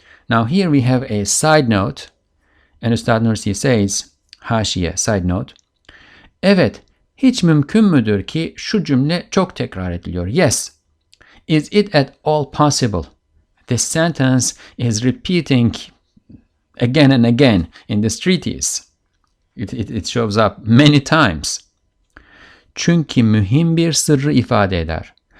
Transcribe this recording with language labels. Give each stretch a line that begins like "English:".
English: Now here we have a side note, and Ustad Nursi says, haşiye, side note,
Turkish: evet, hiç mümkün müdür ki şu cümle çok tekrar ediliyor.
English: Yes, is it at all possible? This sentence is repeating again and again in this treatise. It shows up many times.
Turkish: Çünkü mühim bir sırrı ifade eder.